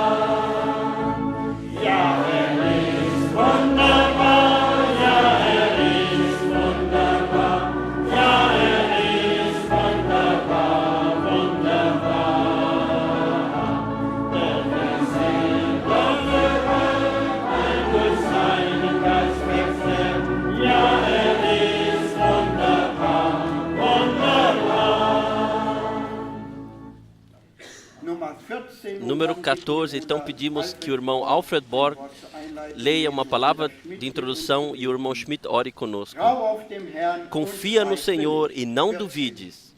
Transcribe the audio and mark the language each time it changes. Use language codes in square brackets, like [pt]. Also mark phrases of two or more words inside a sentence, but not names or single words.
[de] Ja, ist wunderbar, ja, ist wunderbar, ja, ist wunderbar, wunderbar. Denn sehen, doch ein durch seinen Geist wechselt, ja, ist wunderbar, wunderbar. [pt] Número 14, então pedimos que o irmão Alfred Borg leia uma palavra de introdução e o irmão Schmidt ore conosco. Confia no Senhor e não duvides.